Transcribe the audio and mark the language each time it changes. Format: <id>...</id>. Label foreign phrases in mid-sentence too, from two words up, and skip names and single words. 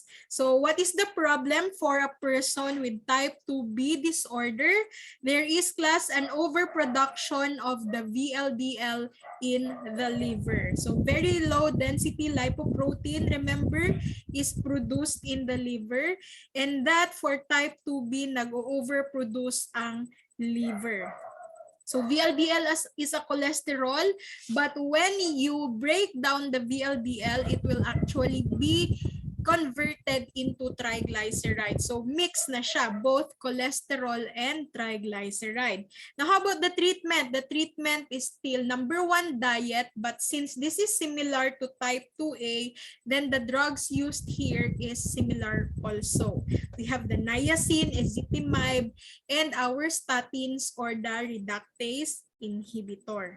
<en>So what is the problem for a person with type 2B disorder? There is class an overproduction of the VLDL in the liver. So very low density lipoprotein, remember, is produced in the liver, and that for type 2B</en> <hil>nag-overproduce ang</hil> <en>liver. So VLDL is a cholesterol, but when you break down the VLDL, it will actually be converted into triglyceride.</en> <hil>So mix na siya,</hil> <en>both cholesterol and triglyceride. Now how about the treatment? The treatment is still number one, diet, but since this is similar to type 2A, then the drugs used here is similar also. We have the niacin, ezetimibe, and our statins or the reductase inhibitor.</en>